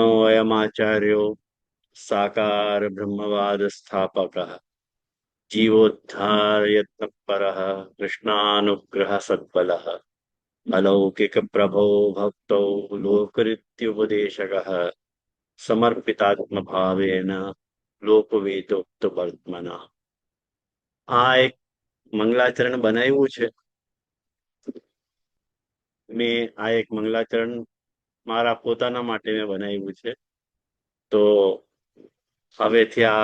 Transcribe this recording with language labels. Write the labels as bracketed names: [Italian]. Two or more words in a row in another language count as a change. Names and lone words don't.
[Sanskrit] अयमाचार्यो साकार ब्रह्मवाद स्थापकः जीवोद्धार यत्नपरः कृष्णानुग्रह सद्बलः अलौकिक प्रभो भक्तौ लोकरित्युपदेशकः समर्पितात्म भावेन લોકવેદોક્ત વર્તમાના [Gujarati] આ એક મંગલાચરણ બનાવ્યું છે મેં આ એક મંગલાચરણ મારા પોતાના માટે મેં બનાવ્યું છે તો હવેથી આ